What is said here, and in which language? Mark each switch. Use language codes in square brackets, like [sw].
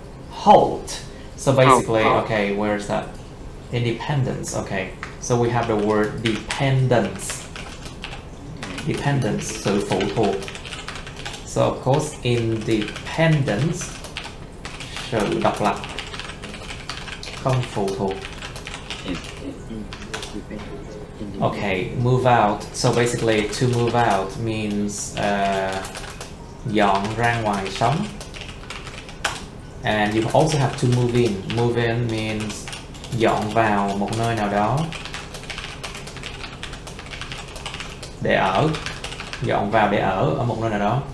[en] Halt. So basically, okay, where's that? Independence. Okay. So we have the word dependence. [vi] Sự phụ thuộc. [en] So of course, [vi] independence, sự độc lập, không phụ thuộc. [en] Okay, move out. So basically, to move out means [vi] dọn ra ngoài sống. [en] And you also have to move in. [vi] Move in means dọn vào một nơi nào đó để ở. Dọn vào để ở một nơi nào đó.